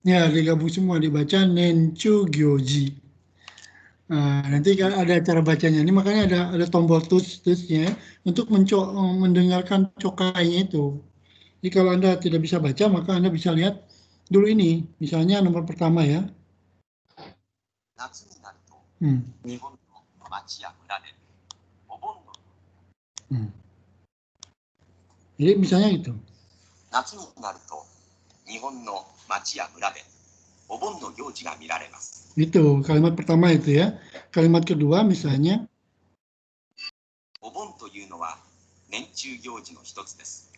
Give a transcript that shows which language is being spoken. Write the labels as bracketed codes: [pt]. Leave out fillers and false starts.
[id] ya digabung semua, dibaca Nenchu gyoji. Nah, nanti kan ada cara bacanya. Ini makanya ada tombol tulisnya untuk mendengarkan cokainya itu. Jadi kalau Anda tidak bisa baca, maka Anda bisa lihat dulu ini. Misalnya nomor pertama ya. [ja] 夏になると Hmm. 日本の町や村でお盆の [id] Jadi misalnya itu. [ja] 夏になると日本の町や村でお盆の行事が見られます。 [id] Itu kalimat pertama itu ya. Kalimat kedua misalnya. [ja] お盆というのは年中行事の一つです。